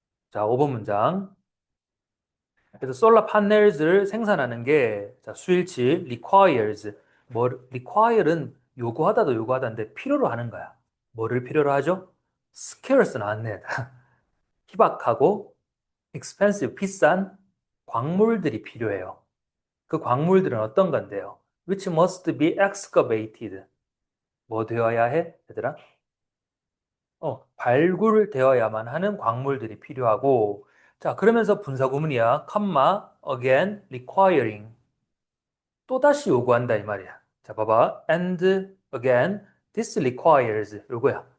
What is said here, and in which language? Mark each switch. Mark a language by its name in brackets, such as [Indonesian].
[Korean] 자, 5번 문장. 그래서 솔라 파넬을 생산하는 게 자, 수일치 requires. require는 요구하다도 요구하다인데 필요로 하는 거야. 뭐를 필요로 하죠? scarce 나왔네. 희박하고 expensive 비싼 광물들이 필요해요. 그 광물들은 어떤 건데요? [English] which must be excavated. [Korean] 뭐 되어야 해? 얘들아? 발굴되어야만 하는 광물들이 필요하고, 자, 그러면서 분사구문이야. [English] comma, again, requiring. [Korean] 또다시 요구한다, 이 말이야. 자, 봐봐. [English] and again, this requires. [Korean] 요거야.